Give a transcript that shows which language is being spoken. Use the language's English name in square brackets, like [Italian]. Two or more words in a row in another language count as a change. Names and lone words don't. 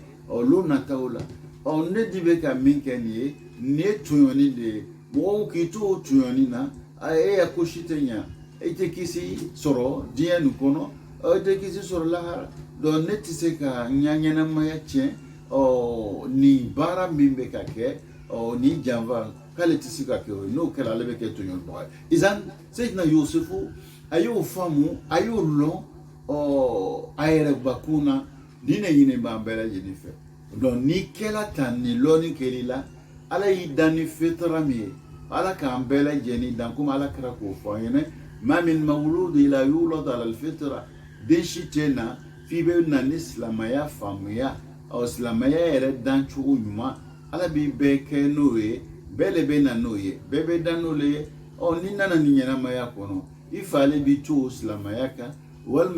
[Bambara] olu nataw la ne di bɛ ka min kɛ nin ye tɔɲɔni de ye mɔgɔw k'i to o tɔɲɔni na e ya ko si tɛ ɲa e tɛ kisi sɔrɔ diɲɛ nin kɔnɔ e tɛ kisi sɔrɔ lahara ne tɛ se ka n ka ɲɛnamaya tiɲɛ nin baara min bɛ ka kɛ nin janfa k'ale tɛ se ka kɛ o ye n'o kɛra ale bɛ kɛ tɔɲɔnibaga ye izan Seydina Yusufu a y'o faamu a y'o lɔn a yɛrɛ bakun na nin ne ɲini b'an bɛɛ lajɛlen fɛ n'i kɛla tan ni lɔnni kɛl'i la ala y'i dan ni fitara min ye ala k'an bɛɛ lajɛlen dan komi ala kɛra k'o fɔ an ɲɛna ma [Arabic] من مولود إلا يولد على الفطرة [Bambara] den si tɛ na f'i bɛ na ni silamɛya faamuya silamɛya yɛrɛ dan cogo ɲuman ala b'i bɛɛ kɛ n'o ye bɛɛ le bɛ na n'o ye bɛɛ bɛ dan n'o le ye n'i nana ni ɲɛnamaya kɔnɔ i fa ale b'i to o silamɛya kan walima